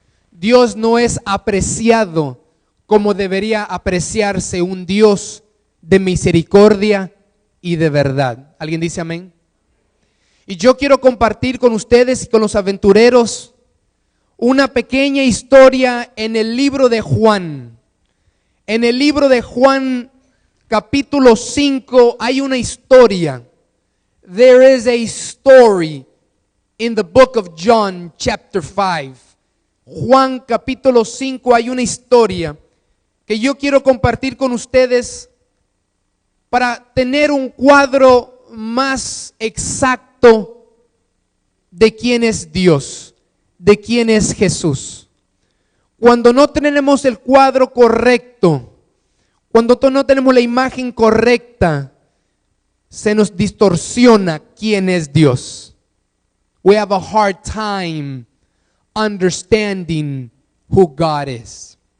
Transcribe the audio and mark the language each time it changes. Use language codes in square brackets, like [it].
[es] Dios no es apreciado como debería apreciarse un Dios de misericordia y de verdad. ¿Alguien dice amén? Y yo quiero compartir con ustedes y con los aventureros una pequeña historia en el libro de Juan. En el libro de Juan capítulo 5 hay una historia. [en] There is a story in the book of John chapter 5. [es] Juan capítulo 5 hay una historia que yo quiero compartir con ustedes para tener un cuadro más exacto de quién es Dios, de quién es Jesús. Cuando no tenemos el cuadro correcto, cuando no tenemos la imagen correcta, se nos distorsiona quién es Dios. [en] We have a hard time understanding who God is.